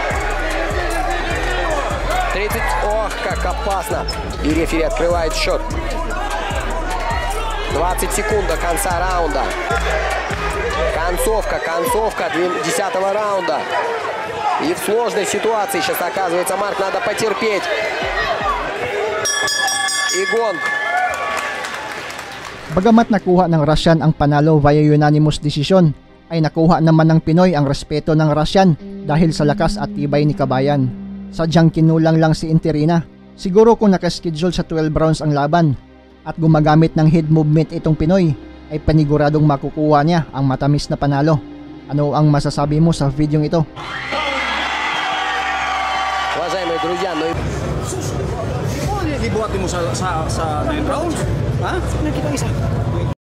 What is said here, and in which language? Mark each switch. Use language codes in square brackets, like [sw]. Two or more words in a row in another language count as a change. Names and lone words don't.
[ru] 30. Ох, как опасно. И рефери открывает счет. 20 секунд до конца раунда. Концовка 10-го раунда. И в сложной ситуации сейчас оказывается Марк. Надо потерпеть. Igon. [tl] Bagamat nakuha ng Russian ang panalo [en] via unanimous decision, [tl] ay nakuha naman ng Pinoy ang respeto ng Russian dahil sa lakas at tibay ni Kabayan. Sadyang kinulang lang si Enterina. Siguro kung nakaschedule sa 12 rounds ang laban at gumagamit ng [en] head movement [tl] itong Pinoy, ay paniguradong makukuha niya ang matamis na panalo. Ano ang masasabi mo sa video ito? [ru] Уважаемые друзья, ну и... [tl] Dibuhat mo sa 9 rounds? Ha? Nakita isa.